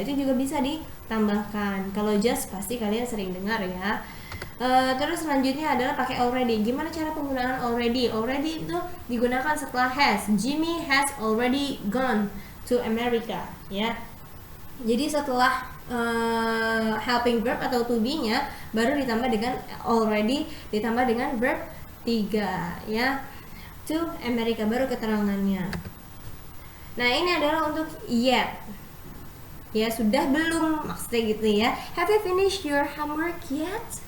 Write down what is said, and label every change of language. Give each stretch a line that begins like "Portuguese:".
Indonesian: Itu juga bisa ditambahkan. Kalau just pasti kalian sering dengar ya. Terus selanjutnya adalah pakai already. Gimana cara penggunaan already? Already itu digunakan setelah has.
English: Jimmy has already gone to America ya.
Indonesian: Jadi setelah helping verb atau to be-nya baru ditambah dengan already, ditambah dengan verb 3 ya. To America baru keterangannya. Nah, ini adalah untuk yet. Ya, sudah belum, maksudnya gitu ya.
English: Have you finished your homework yet?